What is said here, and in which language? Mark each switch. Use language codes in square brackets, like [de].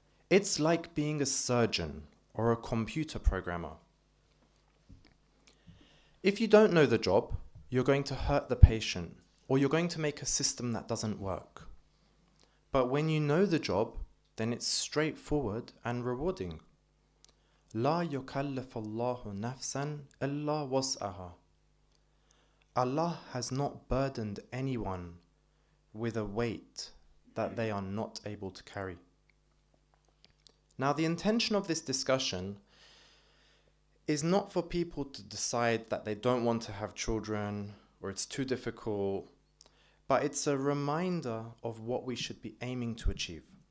[en] It's like being a surgeon or a computer programmer. If you don't know the job, you're going to hurt the patient or you're going to make a system that doesn't work. But when you know the job, then it's straightforward and rewarding. [ar] لا يكلف الله نفسا إلا وسعها. [en] Allah has not burdened anyone with a weight that they are not able to carry. Now, the intention of this discussion is not for people to decide that they don't want to have children or it's too difficult, but it's a reminder of what we should be aiming to achieve.